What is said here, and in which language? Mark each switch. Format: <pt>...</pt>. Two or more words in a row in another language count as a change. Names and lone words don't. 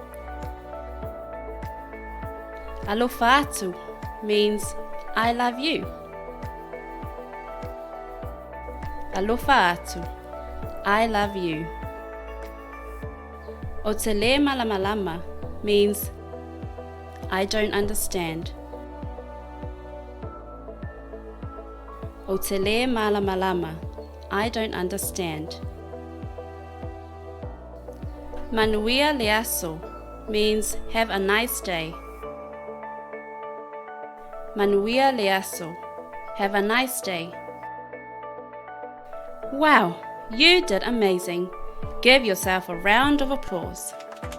<sm>Alofa atu</sm> <en>means I love you.</en> <sm>Alofa atu,</sm> <en>I love you.</en> <sm>O te le malamalama</sm> <en>means I don't understand.</en> <sm>O te le malamalama,</sm> <en>I don't understand.</en> <sm>Manuia le aso</sm> <en>means have a nice day.</en> <sm>Manuia le aso,</sm> <en>have a nice day. Wow, you did amazing. Give yourself a round of applause.</en>